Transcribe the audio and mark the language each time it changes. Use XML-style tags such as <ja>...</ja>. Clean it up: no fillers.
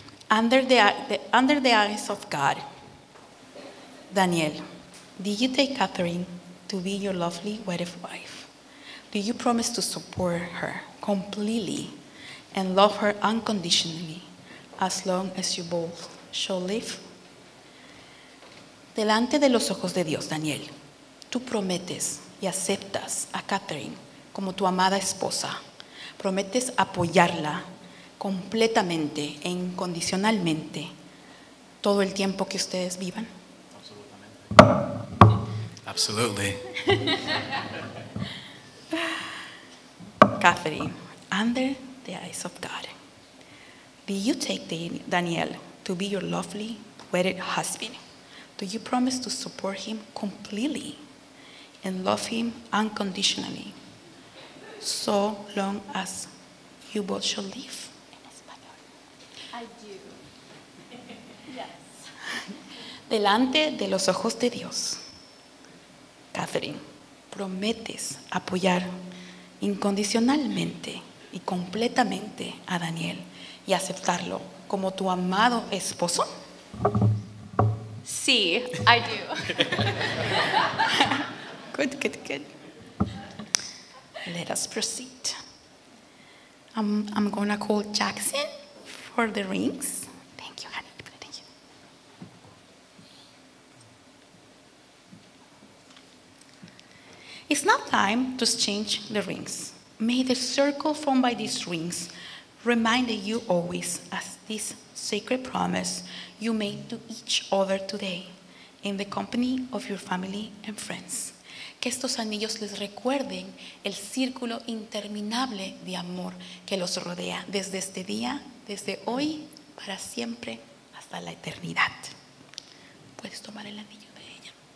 <en>Under the eyes of God, Daniel, did you take Catherine to be your lovely wedded wife? Do you promise to support her completely and love her unconditionally as long as you both shall live?</en> <es>Delante de los ojos de Dios, Daniel, tú prometes y aceptas a Catherine como tu amada esposa. Prometes apoyarla completamente e incondicionalmente todo el tiempo que ustedes vivan.</es> <en>Absolutely. Catherine, under the eyes of God, do you take Daniel to be your lovely wedded husband? Do you promise to support him completely and love him unconditionally so long as you both shall live? I do. Yes.</en> <es>Delante de los ojos de Dios, Catherine, prometes apoyar incondicionalmente y completamente a Daniel y aceptarlo como tu amado esposo? Sí,</es> <en>I do. Good. Let us proceed. I'm going to call Jackson for the rings. Thank you, honey. Thank you. It's now time to exchange the rings. May the circle formed by these rings remind you always as this sacred promise you made to each other today in the company of your family and friends.</en> <es>Que estos anillos les recuerden el círculo interminable de amor que los rodea desde este día, desde hoy, para siempre, hasta la eternidad. Puedes tomar el anillo de ella.</es>